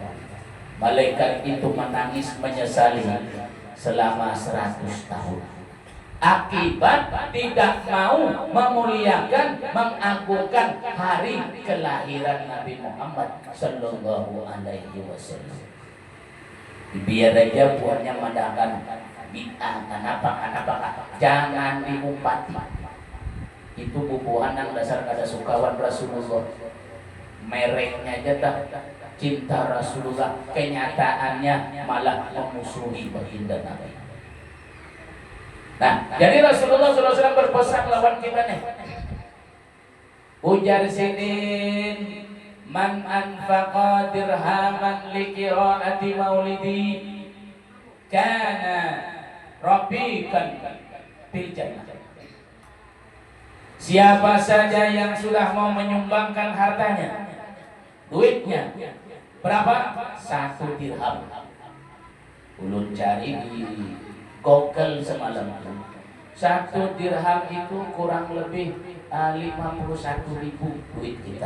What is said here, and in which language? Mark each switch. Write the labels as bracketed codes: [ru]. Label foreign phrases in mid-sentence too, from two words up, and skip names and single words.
[id] Malaikat itu menangis menyesali selama 100 tahun. Akibat tidak mau memuliakan, mengagungkan hari kelahiran Nabi Muhammad [ar] صلى الله عليه وسلم. [bjn] Biar aja buatnya madakan bid'ah, kenapa? Jangan diumpati. Itu bubuhan yang dasar kada sukawan Rasulullah. [id] Mereknya aja tak cinta Rasulullah, kenyataannya malah memusuhi baginda Nabi. [bjn] Nah, jadi Rasulullah SAW berpesan lawan kita nih. Ujar sidin [ar] من أنفق درهما لقراءة مولدي كان رفيقا في الجنة. [id] Siapa saja yang sudah mau menyumbangkan hartanya, duitnya berapa? 1 dirham. [bjn] Ulun cari di Google semalam. [id] 1 dirham itu kurang lebih 51.000 duit kita.